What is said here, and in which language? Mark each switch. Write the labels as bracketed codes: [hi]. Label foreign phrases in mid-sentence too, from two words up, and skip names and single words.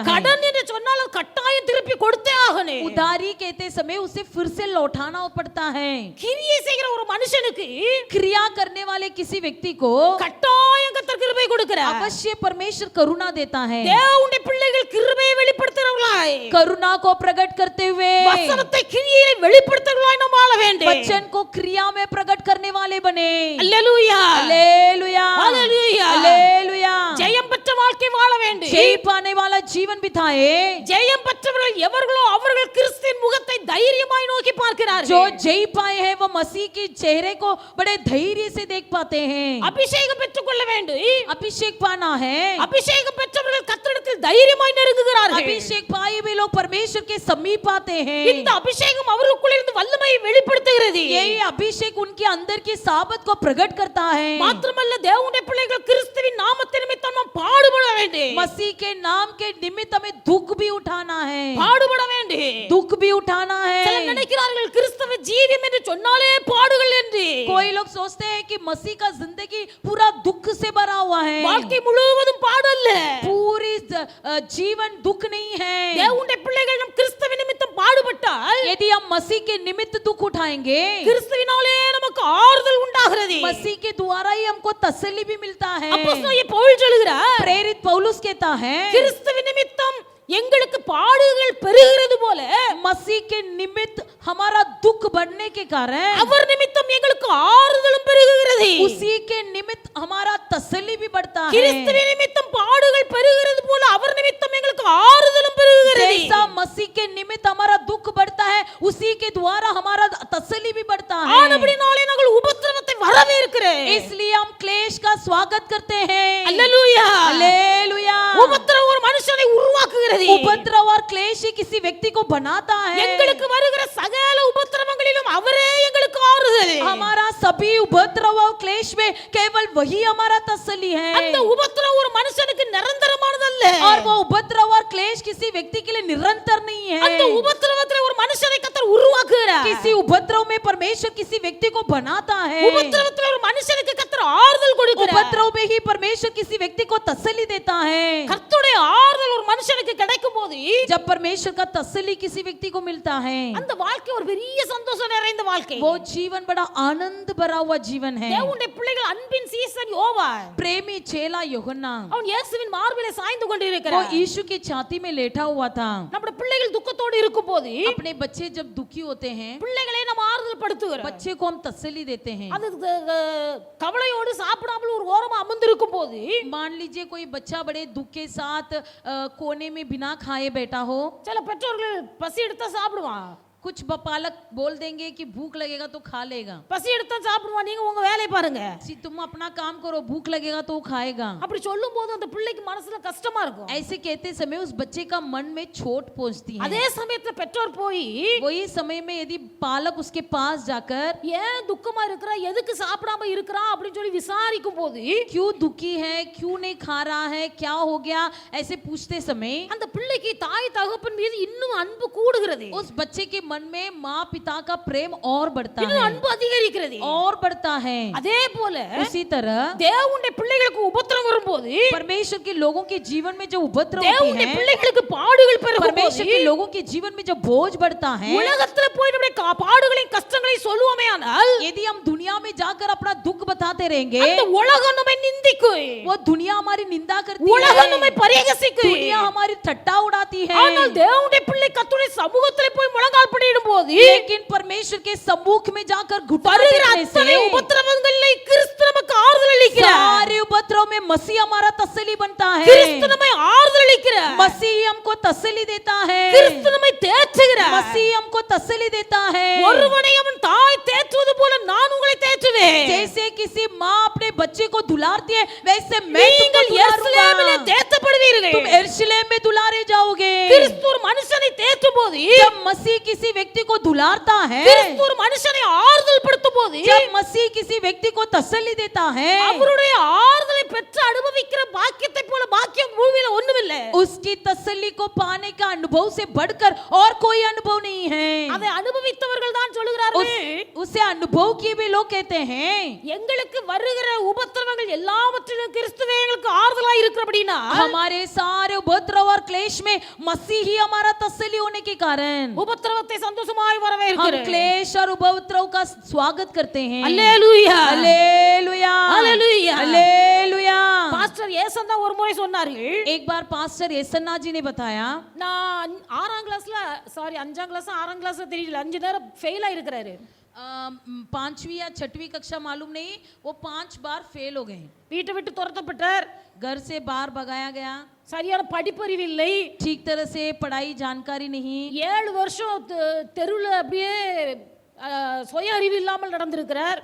[ta] கடன் என்று சொன்னால் அது கட்டாயம் திருப்பி கொடுத்தே ஆகணும். [hi] उधारी कहते समय उसे फिर से लौटाना पड़ता है। [ta] கிரியை செய்கிற ஒரு மனுஷனுக்கு [hi] क्रिया करने वाले किसी व्यक्ति को [ta] கட்டாயம் கர்த்தர் கிருபை கொடுக்கிறார். [hi] अवश्य परमेश्वर करुणा देता है। [ta] தேவனுடைய பிள்ளைகள் கிருபையை வெளிப்படுத்துறவர்களாய், [hi] करुणा को प्रकट करते हुए [ta] வசனத்தை கிரியையிலே வெளிப்படுத்துறவர்களாய் நாம் வாழ வேண்டும். [hi] वचन को क्रिया में प्रकट करने वाले बने। [ta] அல்லேலூயா, [hi] हालेलुया, हालेलुया, हालेलुया। [ta] ஜெயம் பெற்ற வாழ்க்கை வாழ வேண்டும். [hi] जय पाने वाला जीवन बिताए। [ta] ஜெயம் பெற்றவர்கள் எவர்களோ அவர்கள் கிறிஸ்துவின் முகத்தை தைரியமாய் நோக்கி பார்க்கிறார்கள். [hi] जो जय पाए हैं वो मसीह के चेहरे को बड़े धैर्य से देख पाते हैं। [ta] அபிஷேகம் பெற்றுக்கொள்ள வேண்டும். [hi] अभिषेक पाना है, [ta] அபிஷேகம் பெற்றவர்கள் பிள்ளைகள் தைரியமாய் நெருங்குகிறார்கள். [hi] अभिषेक पाए हुए लोग परमेश्वर के समीप आते हैं। [ta] இந்த அபிஷேகம் அவர்களுக்குள்ள இருந்து வல்லமையை வெளிப்படுத்துகிறது. [hi] यही अभिषेक उनके अंदर की साबत को प्रकट करता है। [ta] மாத்திரமல்ல தேவனுடைய பிள்ளைகள் கிறிஸ்துவின் நாமத்தின் நிமித்தம் நாம் பாடுபட வேண்டும். [hi] मसीह के नाम के निमित्त हमें दुख भी उठाना है, [ta] பாடுபட வேண்டும். [hi] दुख भी उठाना [ta] சிலர் [hi] है। [ta] நினைக்கிறார்கள் கிறிஸ்தவ ஜீவியம் என்று சொன்னாலே பாடுகள் என்று. [hi] कोई लोग सोचते हैं कि मसीह का जिंदगी पूरा दुख से भरा हुआ है। [ta] வாழ்க்கை முழுவதும் பாடல்ல. [hi] पूरी जीवन दुख नहीं है। [ta] தேவனுடைய பிள்ளைகள் நம் கிறிஸ்துவின் நிமித்தம் பாடுபட்டால் [hi] यदि हम मसीह के निमित्त दुख उठाएंगे, [ta] கிறிஸ்துவினாலே நமக்கு ஆறுதல் உண்டாகிறது. [hi] मसीह के द्वारा ही हमको तसल्ली भी मिलता है। [ta] அப்போஸ்தலனாகிய பவுல் சொல்கிறார், [hi] प्रेरित पौलुस कहता है, [ta] கிறிஸ்துவின் நிமித்தம் எங்களுக்கு பாடுகள் பெருகிறது போல [hi] मसीह के निमित्त हमारा दुख बढ़ने के कारण [ta] அவர் நிமித்தம் எங்களுக்கு ஆறுதலும் பெருகுகிறது. [hi] उसी के निमित्त हमारा तसल्ली भी बढ़ता है। [ta] கிறிஸ்துவின் நிமித்தம் பாடுகள் பெருகிறது போல அவர் நிமித்தம் எங்களுக்கு ஆறுதலும் பெருகுகிறது. [hi] जैसा मसीह के निमित्त हमारा दुख बढ़ता है, उसी के द्वारा हमारा तसल्ली भी बढ़ता है। [ta] ஆனபடினாலே நாங்கள் உபத்திரவத்தை வரவேற்கிறோம். [hi] इसलिए हम क्लेश का स्वागत करते हैं। [ta] அல்லேலூயா. [hi] हालेलुया। [ta] உபத்திரவம் ஒரு மனுஷனை உருவாக்குகிறது. [hi] उपद्रव और क्लेश ही किसी व्यक्ति को बनाता है। [ta] எங்களுக்கு வருகிற சகல உபத்திரவங்களிலும் அவரே எங்களுக்கு ஆறுதல். [hi] हमारा सभी उपद्रव और क्लेश में केवल वही हमारा तसल्ली है। [ta] அந்த உபத்திரவம் ஒரு மனுஷனுக்கு நிரந்தரமானதல்ல. [hi] और वो उपद्रव और क्लेश किसी व्यक्ति के लिए निरंतर नहीं [ta] அந்த [hi] है। [ta] உபத்திரவத்திலே ஒரு மனுஷனை கர்த்தர் உருவாக்குகிறார். [hi] किसी उपद्रव में परमेश्वर किसी व्यक्ति को बनाता है। [ta] உபத்திரவத்திலே ஒரு மனுஷனுக்கு கர்த்தர் ஆறுதல் கொடுக்கிறார். [hi] उपद्रव में ही परमेश्वर किसी व्यक्ति को तसल्ली देता है। [ta] கர்த்தருடைய ஆறுதல் ஒரு மனுஷனுக்கு கிடைக்கும்போது [hi] जब परमेश्वर का तसल्ली किसी व्यक्ति को मिलता है, [ta] அந்த வாழ்க்கை ஒரு பெரிய சந்தோஷம் நிறைந்த வாழ்க்கை. [hi] वो जीवन बड़ा आनंद भरा हुआ जीवन है। [ta] தேவனுடைய பிள்ளைகள் அன்பின் சீசன் யோவான் [hi] प्रेमी चेला यूहन्ना, [ta] அவன் இயேசுவின் மார்பிலே சாய்ந்து [hi] वो [ta] கொண்டிருக்கிறான். [hi] यीशु की छाती में लेटा हुआ था। [ta] நம்முடைய பிள்ளைகள் துக்கத்தோடு இருக்கும்போது [hi] अपने बच्चे जब दुखी होते हैं, [ta] பிள்ளைகளை நம்ம ஆறுதல் படுத்துகிறோம். [hi] बच्चे को हम तसल्ली देते हैं। [ta] அது கவலையோடு சாப்பிடாமல் ஒரு ஓரமா அமர்ந்திருக்கும் போது [hi] मान लीजिए कोई बच्चा बड़े दुख के साथ कोने में बिना खाए बैठा हो, [ta] சில பெற்றோர்கள் பசி எடுத்தா சாப்பிடுவான். [hi] कुछ बालक बोल देंगे कि भूख लगेगा तो खा लेगा। [ta] பசி எடுத்தா சாப்பிடுவான். நீங்க உங்க வேலையை பாருங்க. [hi] तुम अपना काम करो, भूख लगेगा तो वो खाएगा। [ta] அப்படி சொல்லும் போது அந்த பிள்ளைக்கு மனசுல கஷ்டமா இருக்கும். [hi] ऐसे कहते समय उस बच्चे का मन में चोट पहुंचती है। [ta] அதே சமயத்துல பெற்றோர் போய் [hi] वही समय में यदि बालक उसके पास जाकर [ta] ஏன் துக்கமா இருக்கிறா, எதுக்கு சாப்பிடாம இருக்கிறா அப்படின்னு சொல்லி விசாரிக்கும் போது [hi] क्यों दुखी है, क्यों नहीं खा रहा है, क्या हो गया, ऐसे पूछते समय [ta] அந்த பிள்ளைக்கு தாய் தகப்பன் மீது இன்னும் அன்பு கூடுகிறது. [hi] उस बच्चे के मन में माँ पिता का प्रेम और बढ़ता [ta] இன்னும் [hi] है, [ta] அன்பு அதிகரிக்கிறது. [hi] और बढ़ता है। [ta] அதே போல [hi] उसी तरह [ta] தேவனுடைய பிள்ளைகளுக்கு உபத்திரவம் வரும்போது [hi] परमेश्वर के लोगों के जीवन में जो उपद्रव होती [ta] தேவனுடைய [hi] है, [ta] பிள்ளைகளுக்கு பாடுகள் பெருகும் [hi] परमेश्वर [ta] போது [hi] के लोगों के जीवन में जो बोझ बढ़ता है, [ta] உலகத்துல போய் நம்முடைய பாடுகளையும் கஷ்டங்களையும் சொல்லுவோமே ஆனால் [hi] यदि हम दुनिया में जाकर अपना दुख बताते रहेंगे, [ta] அந்த உலகம் நம்மை நிந்திக்கும். [hi] वो दुनिया हमारी निंदा करती [ta] உலகம் நம்மை [hi] है, [ta] பரிகசிக்கும். [hi] दुनिया हमारी ठट्टा उड़ाती है। [ta] ஆனால் தேவனுடைய பிள்ளை கர்த்தருடைய சமூகத்திலே போய் முழங்கால் படியிடும் போது [hi] लेकिन परमेश्वर के सम्मुख में जाकर घुटने [ta] வருகிற [hi] टेकने [ta] அத்தனை [hi] से [ta] உபத்திரவங்களை கிறிஸ்து நமக்கு ஆறுதல் அளிக்கிறார். [hi] सारे उपद्रव में मसीह हमारा तसल्ली बनता [ta] கிறிஸ்து [hi] है। [ta] நம்மை ஆறுதல் அளிக்கிறார். [hi] मसीह हमको तसल्ली देता है, [ta] கிறிஸ்து நம்மை தேற்றுகிறார். [hi] मसीह हमको तसल्ली देता है। [ta] ஒருவனை அவன் தாய் தேற்றுவது போல நான் உங்களை தேற்றுவேன். [hi] जैसे किसी माँ अपने बच्चे को दुलारती है, वैसे मैं तुमको [ta] நீங்கள் எருசலேமிலே [hi] दुलारूंगा। [ta] தேற்றப்படுவீர்கள். [hi] तुम यरूशलेम में दुलारे जाओगे। [ta] கிறிஸ்து ஒரு மனுஷனை தேற்றும் போது [hi] जब मसीह किसी व्यक्ति को दुलारता है, [ta] கிறிஸ்து ஒரு மனுஷனை ஆறுதல் படுத்தும் போது [hi] जब मसीह किसी व्यक्ति को तसल्ली देता है, [ta] அவருடைய ஆறுதலை பெற்று அனுபவிக்கிற பாக்கியத்தை போல பாக்கியம் பூமியில ஒண்ணுமில்லை. [hi] उसकी तसल्ली को पाने का अनुभव से बढ़कर और कोई अनुभव नहीं है। [ta] அதை அனுபவித்தவர்கள் தான் சொல்லுகிறார்கள், [hi] उसे अनुभव किए भी लोग कहते हैं, [ta] எங்களுக்கு வருகிற உபத்திரவங்கள் எல்லாவற்றிலும் கிறிஸ்துவே எங்களுக்கு ஆறுதலா இருக்கிறபடினா [hi] हमारे सारे उपद्रव और क्लेश में मसीह ही हमारा तसल्ली होने के कारण [ta] உபத்திரவத்தை சந்தோஷமாய் [hi] हम [ta] வரவேற்கிறோம். [hi] क्लेश और उपद्रव का स्वागत करते हैं। [ta] அல்லேலூயா. [hi] हालेलुया, हालेलुया. हालेलुया। [ta] பாஸ்டர் ஏசன் தான் ஒரு முறை சொன்னார்கள், [hi] एक बार पास्टर येसन्ना जी ने बताया, [ta] நான் 6ஆம் கிளாஸ்ல 5ஆம் கிளாஸ் 6ஆம் கிளாஸ் தெரியல 5 நேரம் ஃபெயில் ஆயிருக்கிறாரு. [hi] 5वीं या 6वीं कक्षा मालूम नहीं, वो 5 बार फेल हो गए। [ta] வீட்டை விட்டு துரத்தப்பட்டார். [hi] घर से बाहर भगाया गया, [ta] சரியான படிப்பறிவு இல்லை. [hi] ठीक तरह से पढ़ाई जानकारी नहीं, [ta] 7 வருஷம் தெருவில் அப்படியே சுய அறிவு இல்லாமல் நடந்திருக்கிறார்.